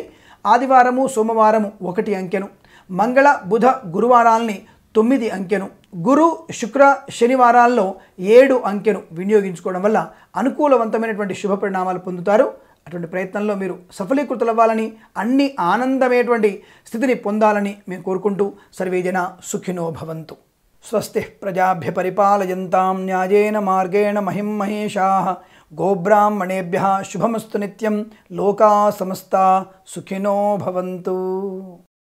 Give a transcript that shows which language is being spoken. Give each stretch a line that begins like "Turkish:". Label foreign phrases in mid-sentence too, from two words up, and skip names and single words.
Telugu: ఆదివారము, సోమవారము 1 అంకెను, మంగళ, బుధ, గురువారాలని 9 అంకెను, గురు, శుక్ర, శనివారాల్లో 7 అంకెను వినియోగించుకోవడం వల్ల అనుకూలవంతమైనటువంటి శుభ పరిణామాలు పొందుతారు. అటువంటి ప్రయత్నంలో మీరు సఫలీకృతులవ్వాలని, అన్ని ఆనందమైనటువంటి స్థితిని పొందాలని మేము కోరుకుంటూ
Sanskrit: సర్వేజన సుఖినో భవంతు. స్వస్తి ప్రజాభ్య పరిపాలయంతాం న్యాయేన మార్గేణ మహిం మహేషాః గోబ్రాహ్మణేభ్యः శుభమస్తు నిత్యం లోకా సమస్తా సుఖినో భవంతు.